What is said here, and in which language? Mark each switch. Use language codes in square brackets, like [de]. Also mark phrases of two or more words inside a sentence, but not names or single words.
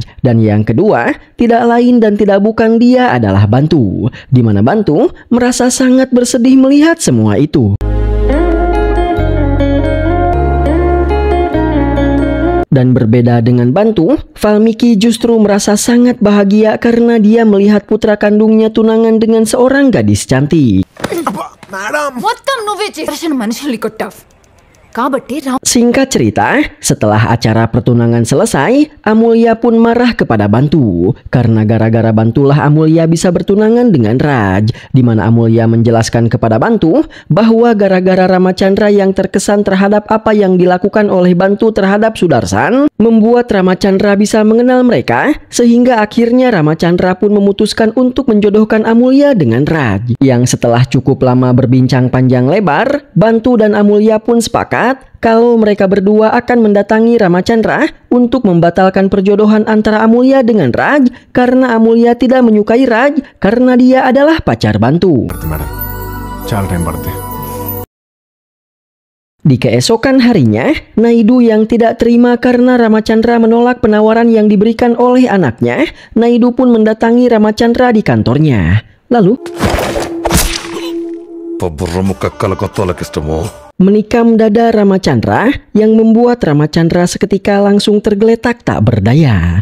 [id] Dan yang kedua, tidak lain dan tidak bukan dia adalah Bantu, di mana Bantu merasa sangat bersedih melihat semua itu. Dan berbeda dengan Bantu, Valmiki justru merasa sangat bahagia karena dia melihat putra kandungnya tunangan dengan seorang gadis cantik. [te] మొత్తం నువ్వే చేసిన మనుషుల్ని కొట్టావు కాబట్టి [id] Singkat cerita, setelah acara pertunangan selesai, Amulya pun marah kepada Bantu karena gara-gara Bantulah Amulya bisa bertunangan dengan Raj, di mana Amulya menjelaskan kepada Bantu bahwa gara-gara Ramachandra yang terkesan terhadap apa yang dilakukan oleh Bantu terhadap Sudarsan, membuat Ramachandra bisa mengenal mereka, sehingga akhirnya Ramachandra pun memutuskan untuk menjodohkan Amulya dengan Raj. Yang setelah cukup lama berbincang panjang lebar, Bantu dan Amulya pun sepakat kalau mereka berdua akan mendatangi Ramachandra untuk membatalkan perjodohan antara Amulya dengan Raj karena Amulya tidak menyukai Raj karena dia adalah pacar Bantu. [te] మేడం చాలా టైం పడుతుంది. [id] Di keesokan harinya, Naidu yang tidak terima karena Ramachandra menolak penawaran yang diberikan oleh anaknya, Naidu pun mendatangi Ramachandra di kantornya. Lalu menikam dada Ramachandra yang membuat Ramachandra seketika langsung tergeletak tak berdaya.